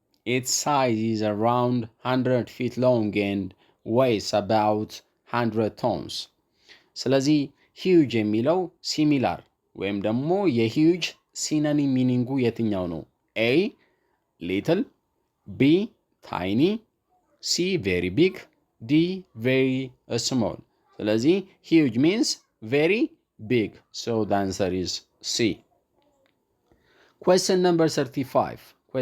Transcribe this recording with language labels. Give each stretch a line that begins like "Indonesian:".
English: Its size is around 100 feet long and weighs about 100 tons.
Amharic: ስለዚህ ሂውጅ የሚለው ሲሚላር ወይም ደግሞ የሂውጅ ሲኖኒም ሚኒንጉ የትኛው ነው?
English: A little, B tiny, C very big, D very small. ስለዚህ huge means very big. So the answer is C. Question number 35.